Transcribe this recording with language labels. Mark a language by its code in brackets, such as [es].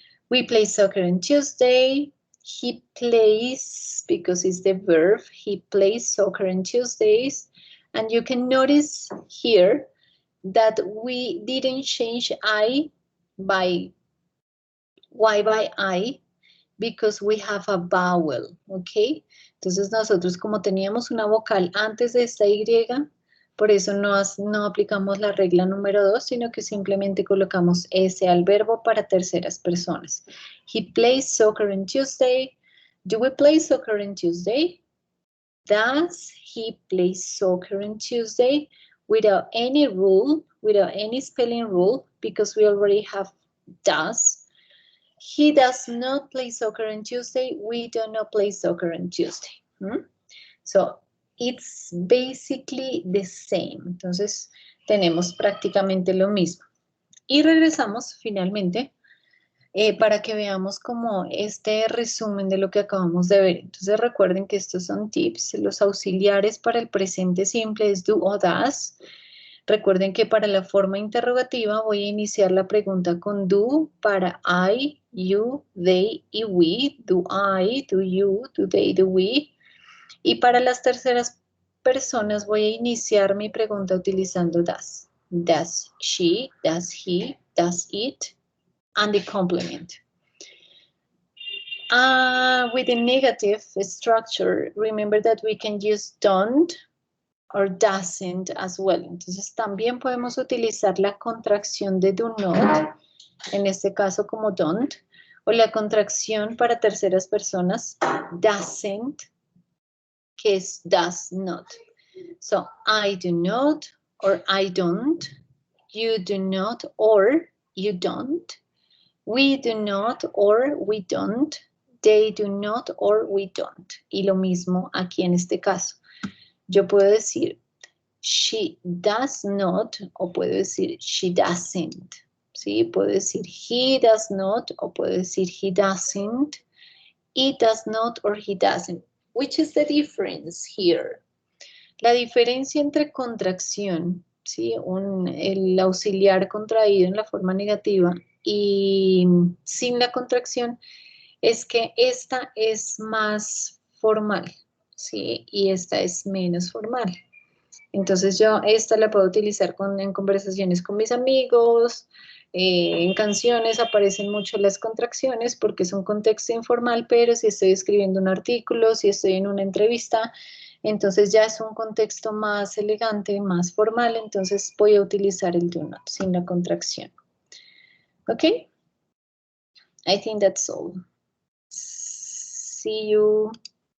[en] We play soccer on Tuesday. He plays, because it's the verb, he plays soccer on Tuesdays. And you can notice here that we didn't change I by Y by I because we have a vowel, ¿ok? [es] Entonces nosotros como teníamos una vocal antes de esta Y, por eso no aplicamos la regla número 2, sino que simplemente colocamos S al verbo para terceras personas. [en] He plays soccer on Tuesday. Do we play soccer on Tuesday? Does he play soccer on Tuesday? Without any rule, without any spelling rule, because we already have does. He does not play soccer on Tuesday. We do not play soccer on Tuesday. So, it's basically the same. [es] Entonces, tenemos prácticamente lo mismo. Y regresamos finalmente para que veamos como este resumen de lo que acabamos de ver. Entonces, recuerden que estos son tips. Los auxiliares para el presente simple es do o does. Recuerden que para la forma interrogativa voy a iniciar la pregunta con do para I, you, they y we. [en] Do I, do you, do they, do we. [es] Y para las terceras personas voy a iniciar mi pregunta utilizando does. [en] Does she, does he, does it, and the complement. With the negative structure, remember that we can use don't or doesn't as well. [es] Entonces también podemos utilizar la contracción de do not, en este caso como don't, o la contracción para terceras personas, doesn't, que es does not. [en] So, I do not or I don't, you do not or you don't, we do not or we don't, they do not or we don't. [es] Y lo mismo aquí en este caso. Yo puedo decir [en] she does not [es] o puedo decir [en] she doesn't, [es] ¿sí? Puedo decir [en] he does not [es] o puedo decir [en] he doesn't. It does not or he doesn't. Which is the difference here? [es] La diferencia entre contracción, ¿sí? El auxiliar contraído en la forma negativa y sin la contracción es que esta es más formal, ¿sí? Y esta es menos formal. Entonces yo esta la puedo utilizar en conversaciones con mis amigos, en canciones aparecen mucho las contracciones porque es un contexto informal, pero si estoy escribiendo un artículo, si estoy en una entrevista, entonces ya es un contexto más elegante, más formal, entonces voy a utilizar el do not sin la contracción. ¿Ok? [en] I think that's all. See you